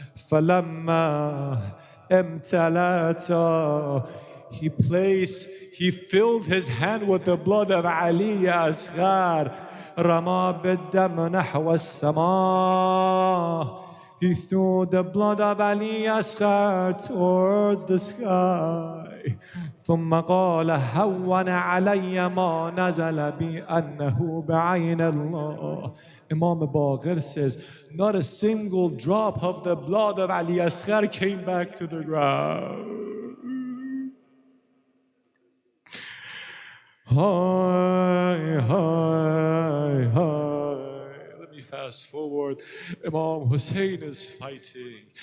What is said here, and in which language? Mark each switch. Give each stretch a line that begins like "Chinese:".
Arabic: فلما امتلأت,
English: he filled his hand with the blood of Ali Asghar.
Arabic: رمى بالدم نحو السماء.
English: He threw the blood of Ali Asghar towards the sky.
Arabic: ثم قال هون علي ما نزل بي أنه بعين الله.
English: Imam Baqir says, not a single drop of the blood of Ali Asghar came back to the ground. Hi, hi, hi. Let me fast forward. Imam Hussein is fighting.